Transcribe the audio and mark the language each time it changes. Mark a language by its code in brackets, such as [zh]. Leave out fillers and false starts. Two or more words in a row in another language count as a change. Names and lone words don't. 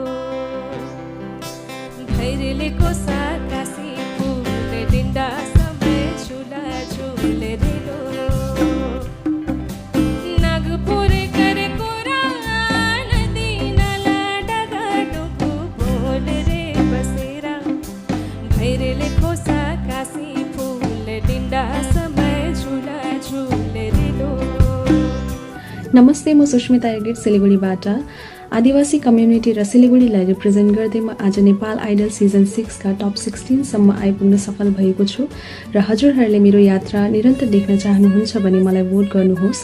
[sck] भैरले खोसा काशी फूल डिंडा समय झूला झूल रे लो नागपुर कर कोरा नदीनला डगाडुगु बोल रे बसेरा भैरले खोसा काशी फूल डिंडा समय झूला झूल रे लो। [ne] नमस्ते, म सुष्मिता एडिट सिलिगुडीबाट। आदिवासी कम्युनिटी र सिलिगुडीलाई रिप्रेजेन्ट गर्दै म आज नेपाल आइडल सिजन 6 का टप 16 सम्म आइपुग्न सफल भएको छु र हजुरहरूले मेरो यात्रा निरन्तर देख्न चाहनुहुन्छ भने मलाई भोट गर्नुहोस्।